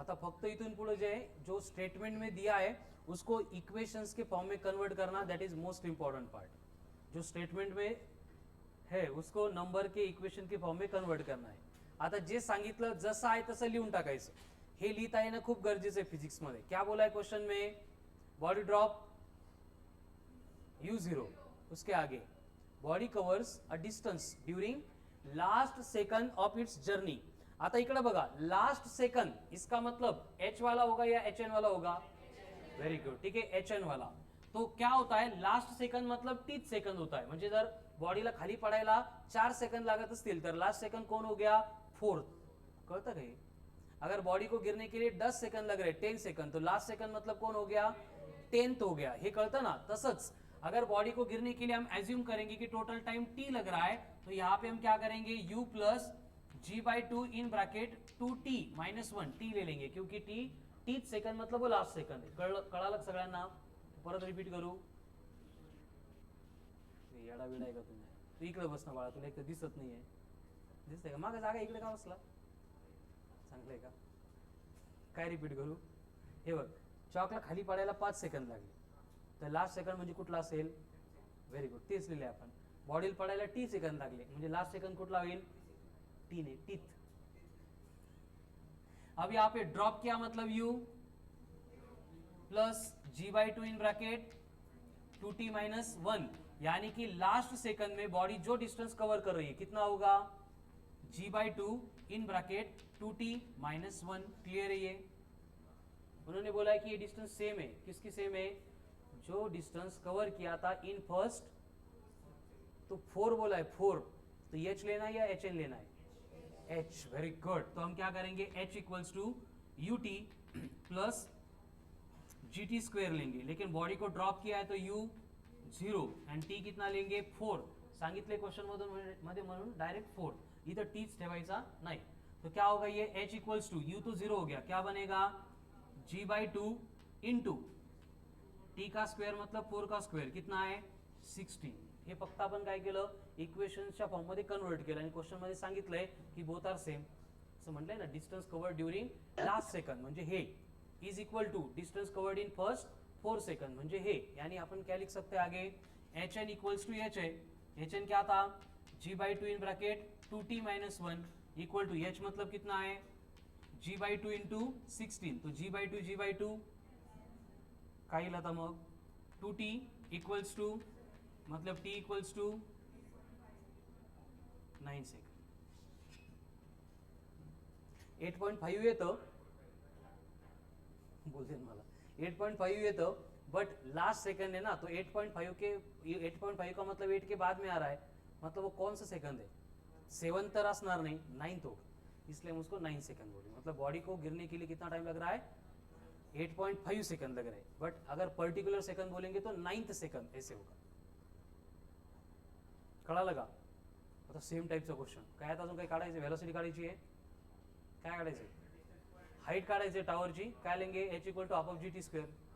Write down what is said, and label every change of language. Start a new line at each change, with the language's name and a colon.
Hindi: आता फक्त इथून पुढे जे जो स्टेटमेंट में दिया है उसको इक्वेशंस के फॉर्म में कन्वर्ट करना, that is most important part. जो स्टेटमेंट में है उसको नंबर के इक्वेशन के फॉर्म में कन्वर्ट करना है।
Marathi: आता जे सांगितलं जसं आहे तसं लिहून टाकायचं, हे लिहिता येणं खूप गरजेचं आहे फिजिक्स मध्ये।
Hindi: क्या बोला है क्वेश्चन में, बॉडी ड्रॉप u0, उसके आगे body covers a distance during last second of its journey.
Marathi: आता इकडे बघा,
Hindi: लास्ट सेकंड, इसका मतलब h वाला होगा या hn वाला होगा, वेरी गुड, ठीक है, hn वाला। तो क्या होता है,
Marathi: लास्ट सेकंड मतलब 30 सेकंड होता है, म्हणजे जर बॉडीला खाली पडायला 4 सेकंड लागत असतील तर लास्ट सेकंड कौन हो गया, 4th। कळतं का हे,
Hindi: अगर बॉडी को गिरने के लिए 10 सेकंड लग रहे, 10 सेकंड, तो लास्ट सेकंड मतलब कौन हो गया, 10th हो गया,
Marathi: हे कळतं ना।
Hindi: तसंच अगर बॉडी को गिरने के लिए हम एज्यूम करेंगे कि टोटल टाइम t लग रहा है, तो यहाँ पे हम क्या करेंगे, u plus g/2 in bracket 2t - 1 t ले लेंगे, क्योंकि t 30 सेकंड मतलब वो लास्ट सेकंड है।
Marathi: कळालं सगळ्यांना, परत रिपीट करू, येडा विडा आहे का तुम्ही, तू इकडे बस ना बाळा, तुला एक तर दिसत नाहीये, दिसतंय का मागे जागा, इकडे का बसला, चांगलंय का, काय रिपीट करू, हे बघ, चॉकला खाली पडायला 5 सेकंड लागले, तर लास्ट सेकंड म्हणजे कुठला असेल, व्हेरी गुड, तेच लिहिले आपण। बॉडीला पडायला t सेकंड लागले म्हणजे लास्ट सेकंड कुठला होईल, t ने, टीथ।
Hindi: अब यहाँ पे ड्रॉप किया मतलब u plus g/2 in bracket 2t - 1, यानी कि लास्ट सेकंड में बॉडी जो डिस्टेंस कवर कर रही है कितना होगा, g/2 in bracket 2t - 1। Clear है ये, उन्होंने बोला है कि ये डिस्टेंस सेम है, किसकी सेम है, जो डिस्टेंस कवर किया था इन फर्स्ट, तो 4 बोला है, 4, तो h लेना है या hn लेना है, h, वेरी गुड। तो हम क्या करेंगे, h equals to ut plus gt square लेंगे, लेकिन बॉडी को ड्रॉप किया है तो u 0 एंड t कितना लेंगे, 4,
Marathi: सांगितले क्वेश्चन मध्ये म्हणून डायरेक्ट 4, इधर tच ठेवायचा नाही।
Hindi: तो क्या होगा ये h इक्वल्स टू, u तो 0 हो गया, क्या बनेगा, g/2 इंटू टी का स्क्वेअर मतलब 4 का स्क्वेअर कितना आहे 16.
Marathi: हे फक्त आपण काय केलं इक्वेशनच्या फॉर्म मध्ये कन्वर्ट केलं आणि क्वेश्चन मध्ये सांगितलंय की बोथ आर सेम. असं म्हटलंय ना distance cover during last second म्हणजे हे is equal to distance covered in first 4 second म्हणजे हे.
Hindi: यानी अपन क्या लिख सकते हैं आगे H N equals to H है. एच एन क्या था g/2 in bracket 2t - 1 equal to H मतलब कितना है g/2 इंटू 16. तो g/2 काय था मग 2t इक्वल्स टू मतलब t इक्वल्स टू 9 सेकंड. 8.5 येतं बोलते मला 8.5 येतं बट लास्ट सेकंड है ना तो 8.5 के 8.5 का मतलब 8 के बाद में आ रहा है मतलब वो कौन सा सेकंड है 7 तर असणार नहीं 9 तो इसलिए हम उसको 9 सेकंड बोले. मतलब बॉडी को गिरने के लिए कितना टाइम लग रहा है 8.5 सेकंड लग रहा है. बट अगर पर्टिकुलर सेकंड बोलेंगे तो 9th सेकंड ऐसे होगा.
Marathi: कळालं का आता सेम टाइपचा क्वेश्चन काय आता अजून काही काढायचं व्हेलॉसिटी काढायची आहे काय काढायचं हाइट काढायची टावरची काय लेंगे h equal to half of gt square.